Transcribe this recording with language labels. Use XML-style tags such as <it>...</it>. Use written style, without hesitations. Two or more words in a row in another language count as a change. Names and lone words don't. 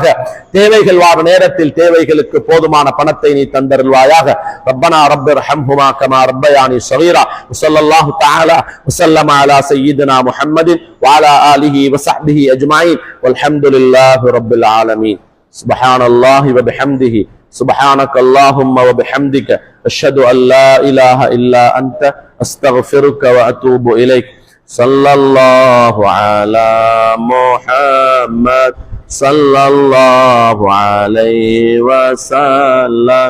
<ta>தேவைகள் வார நேரத்தில் தேவைகளுக்கு போதுமான பணத்தை நீ தந்தருள்வாயாக.</ta> <ar>ربنا رب ارحمهما كما ربياني صغيرا. صلى الله تعالى وسلم على سيدنا محمد و على آله و صحبه أجمعين والحمد لله رب العالمين. سبحان الله و بحمده سبحانك اللهم وبحمدك أشهد أن لا إله إلا أنت أستغفرك وأتوب إليك. صلى الله على محمد صلى الله عليه وسلم.</ar>